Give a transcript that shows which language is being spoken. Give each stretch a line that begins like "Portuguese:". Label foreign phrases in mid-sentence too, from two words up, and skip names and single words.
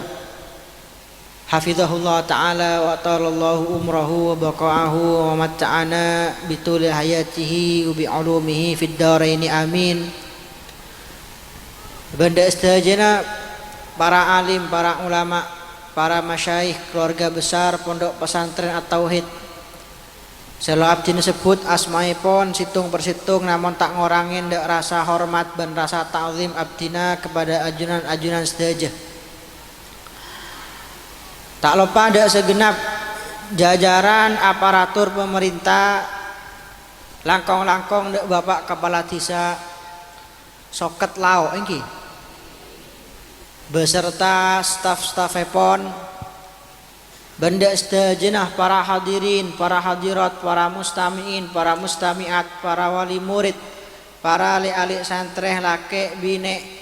Arabic: حفظه الله تعالى وتعالى الله عمره وبقاءه ومتعنا بطول حياته وبعلومه في الدارين آمين.
Madurese: Banda istajana para alim, para ulama, para masyayikh,
Indonesian: keluarga besar Pondok Pesantren At-Tauhid.
Madurese: Selo abdi disebut asmaipun situng persitung
Indonesian: namun tak
Madurese: ngorangin dak
Indonesian: rasa hormat dan rasa ta'zim
Madurese: abdina kepada ajunan-ajunan sedaya.
Indonesian: Tak lupa ada segenap jajaran aparatur pemerintah,
Madurese: langkong-langkong dek Bapak Kepala Desa Soket Lao engki
Indonesian: beserta staf-stafepon,
Madurese: benda sejenah
Indonesian: para hadirin, para hadirat, para mustamiin, para mustamiat, para wali murid,
Madurese: para ali-ali santreh lake bine.